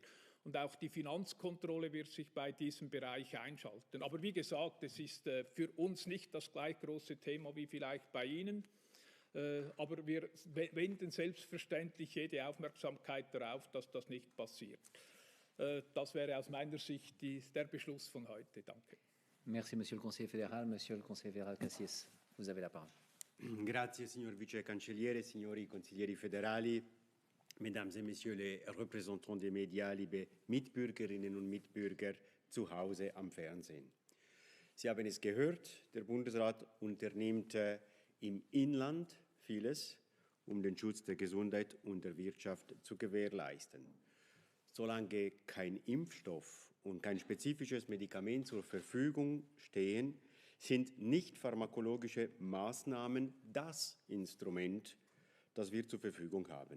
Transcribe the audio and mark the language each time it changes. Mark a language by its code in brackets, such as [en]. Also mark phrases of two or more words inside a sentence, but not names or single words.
[de] Und auch die Finanzkontrolle wird sich bei diesem Bereich einschalten. Aber wie gesagt, es ist für uns nicht das gleich große Thema wie vielleicht bei Ihnen. Aber wir wenden selbstverständlich jede Aufmerksamkeit darauf, dass das nicht passiert. Das wäre aus meiner Sicht der Beschluss von heute. Danke. [fr] Merci, Monsieur le Conseiller fédéral. Monsieur le Conseiller fédéral Cassis, vous avez la parole. [it] Grazie, signor Vice Cancelliere, signori consiglieri federali, [fr] Mesdames et Messieurs les représentants des Médias, [de] liebe Mitbürgerinnen und Mitbürger zu Hause am Fernsehen. Sie haben es gehört, der Bundesrat unternimmt im Inland vieles, um den Schutz der Gesundheit und der Wirtschaft zu gewährleisten. Solange kein Impfstoff und kein spezifisches Medikament zur Verfügung stehen, sind nicht pharmakologische Maßnahmen das Instrument, das wir zur Verfügung haben.